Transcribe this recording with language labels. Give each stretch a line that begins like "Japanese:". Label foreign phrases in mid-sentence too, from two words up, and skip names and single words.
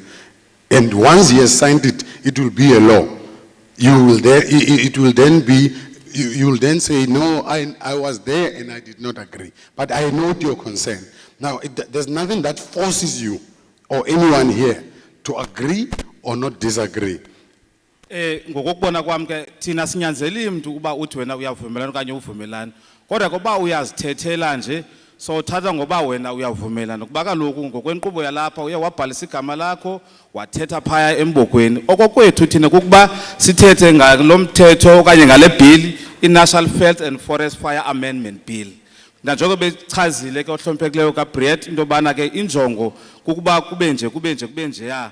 English: And once he has signed it, it will be a law. You will then say, no, I was there and I did not agree. But I note your concern. Now, there's nothing that forces you or anyone here to agree or not disagree.
Xhosa: Ngokubona kwami ke thina sinyanzeli umuntu kuba uthi wena uyavumelana okanye uvumelana. Kodwa kuba uyazithethela nje so thatha ngoba wena uyavumelana kuba kaloku ngokwenkqubo yalapha uye wabhalisa igama lakho wathetha phaya embokweni. Okokwethu thina kukuba sithethe ngalomthetho okanye ngale bill i-National Veld and Forestfire Amendment Bill. Njengoba bechazile ke ohloniphekileyo kaBriet into bana ke injongo kukuba kube nje ya.